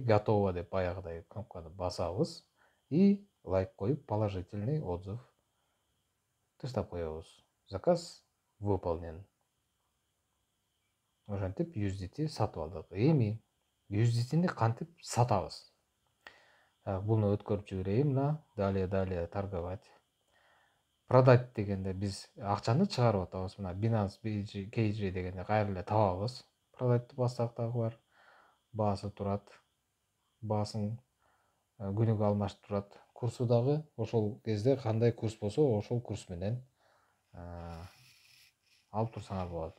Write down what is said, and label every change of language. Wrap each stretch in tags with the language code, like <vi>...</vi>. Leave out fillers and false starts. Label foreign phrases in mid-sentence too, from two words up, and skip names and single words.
<ky>Готово деп баягыдай кнопканы басабыз и лайк коюп</ky> <ru>положительный отзыв</ru> <ky>таштап коебуз.</ky> <ru>Заказ выполнен.</ru> <ky>Ошентип USDT сатып алдык. Эми USDT'ни кантип сатабыз? Буну өткөрүп жиберейин.</ky> <ru>Мына далее торговать.</ru> <ky>Продать дегенде биз акчаны чыгарып атабыз. Мына Binance Cage дегенде кайра эле табабыз. Продать бассак дагы бар. Баасы турат. Баасын күнүгө алмашып турат. Курсу дагы ошол кезде кандай курс болсо, ошол курс менен алып турсаңар болот.</ky>